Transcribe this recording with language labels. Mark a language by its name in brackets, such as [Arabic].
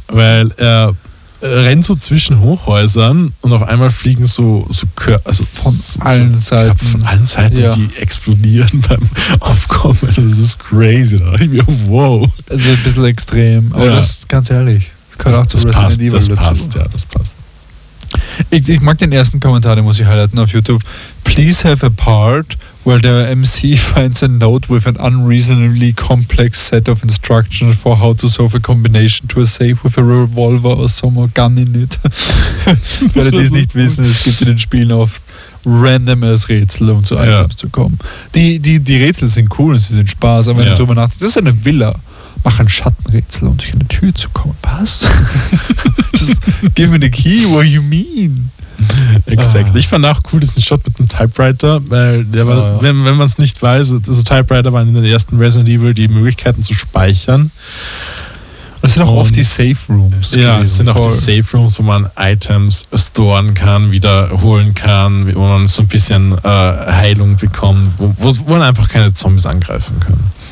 [German] Weil er rennt so zwischen Hochhäusern und auf einmal fliegen von allen Seiten, ja. Die explodieren beim Aufkommen. Das ist crazy. Da dachte ich mir, wow. Das ist ein bisschen extrem, aber ja. Das ist ganz ehrlich. Das gehört auch zu Resident Evil dazu. Das passt, ja, das passt. Ich mag den ersten Kommentar, den muss ich highlighten auf YouTube. [English] Please have a part where the MC finds a note with an unreasonably complex set of instructions for how to solve a combination to a safe with a revolver or some gun in it. [German] Weil die es nicht wissen, es gibt in den Spielen oft randomes Rätsel, um zu Items zu kommen. Die Rätsel sind cool und sie sind Spaß, aber wenn du darüber nachdenkst, das ist eine Villa. Mach ein Schattenrätsel, um durch eine Tür zu kommen. Was? [English] Just give me the key, what you mean? [German] Exakt. Ich fand auch cool diesen Shot mit dem Typewriter, weil der war, wenn man es nicht weiß, also Typewriter waren in den ersten Resident Evil die Möglichkeiten zu speichern. Das sind auch oft die Safe Rooms. Ja, es sind auch die Safe Rooms, wo man Items storen kann, wiederholen kann, wo man so ein bisschen Heilung bekommt, wo man einfach keine Zombies angreifen können.